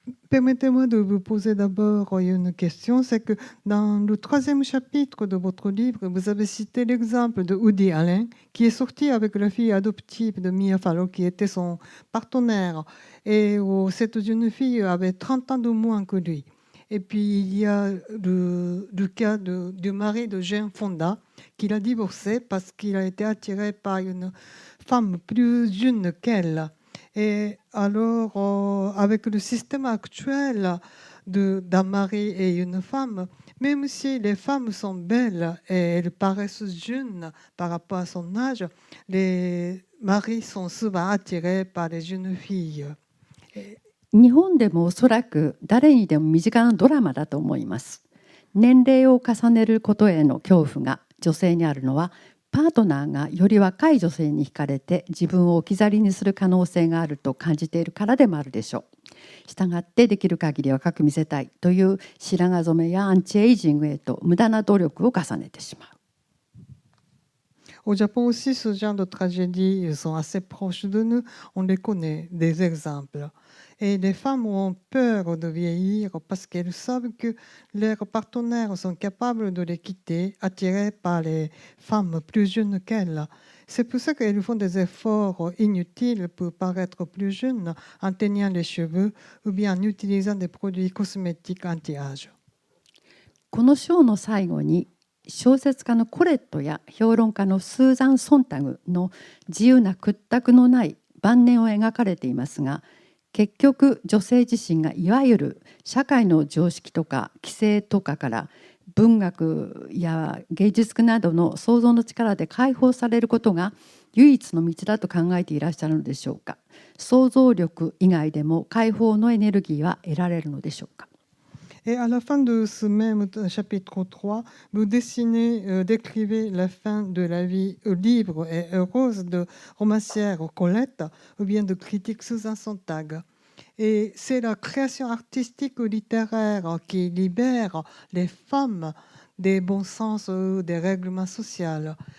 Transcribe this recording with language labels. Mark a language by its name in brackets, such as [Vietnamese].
[French] Permettez-moi de vous poser d'abord une question, c'est que dans le 3e chapitre de votre livre, vous avez cité l'exemple de Woody Allen, qui est sorti avec la fille adoptive de Mia Farrow, qui était son partenaire, et où cette jeune fille avait 30 ans de moins que lui. Et puis il y a le cas du mari de Jane Fonda, qu'il a divorcé parce qu'il a été attiré par une femme plus jeune qu'elle. Et alors, avec le système actuel d'un mari et une femme, même si les femmes sont belles et elles paraissent jeunes par rapport à son âge, les maris sont souvent attirés par les jeunes filles. [Japanese] 日本でもおそらく誰にでも身近なドラマだと思います。年齢を重ねることへの恐怖が女性にあるのは、パートナーがより若い女性に惹かれて自分を置き去りにする可能性があると感じているからでもあるでしょう。したがってできる限り若く見せたいという白髪染めやアンチエイジングへと無駄な努力を重ねてしまう。 [French] Au Japon aussi, ce genre de tragédies sont assez proches de nous. On les connaît, des exemples. Et les femmes ont peur de vieillir parce qu'elles savent que leurs partenaires sont capables de les quitter, attirés par les femmes plus jeunes qu'elles. C'est pour ça qu'elles font des efforts inutiles pour paraître plus jeunes en teignant les cheveux ou bien en utilisant des produits cosmétiques anti-âge. [Japanese] この章の最後に小説家のコレットや評論家のスーザン・ソンタグの自由な屈託のない晩年を描かれていますが、結局女性自身がいわゆる社会の常識とか規制とかから文学や芸術などの想像の力で解放されることが唯一の道だと考えていらっしゃるのでしょうか。想像力以外でも解放のエネルギーは得られるのでしょうか。 [French] Et à la fin de ce même chapitre 3, vous décrivez la fin de la vie libre et heureuse de romancière Colette ou bien de critique Susan Sontag. Et c'est la création artistique ou littéraire qui libère les femmes des bons sens ou des règlements sociaux.